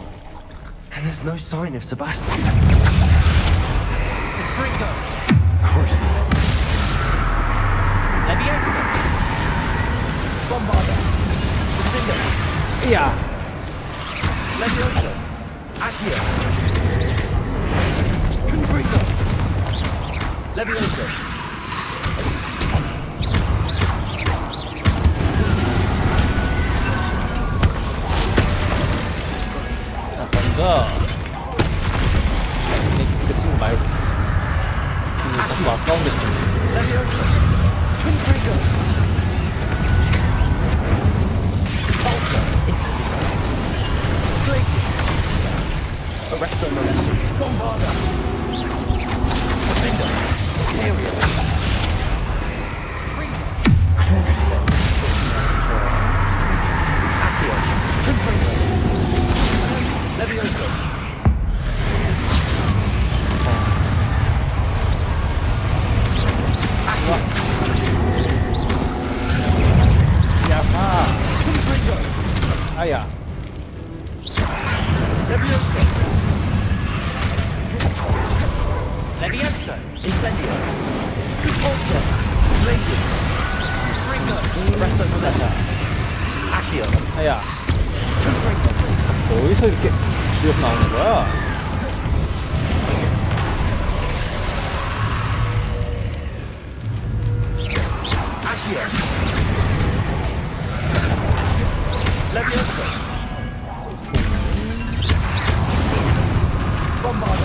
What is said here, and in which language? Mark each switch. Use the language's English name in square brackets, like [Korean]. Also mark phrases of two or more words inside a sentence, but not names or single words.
[English] And there's no sign of Sebastian. Fringo. Crucio. Levioso. Bombarda. Yeah. Levioso. Accio. Confringo. Levioso. [Korean] 던져. 그 친구 말고. 자꾸 아까운데 좀. [English] Levioso. Confringo. Ultra. Incendio. Glacius. Arresto Momentum. Bombarda. Defender. Aerial. Crucio. Accio. Confringo. Levioso. [Korean] 야파. 아야. [English] Levioso. Levioso. Incendio. Ultra. Glacius. Arresto Momentum. Accio. [Korean] 아야. 어디서 이렇게 뛰어서 나오는 거야? [English] Accio. Levioso. Bombarda.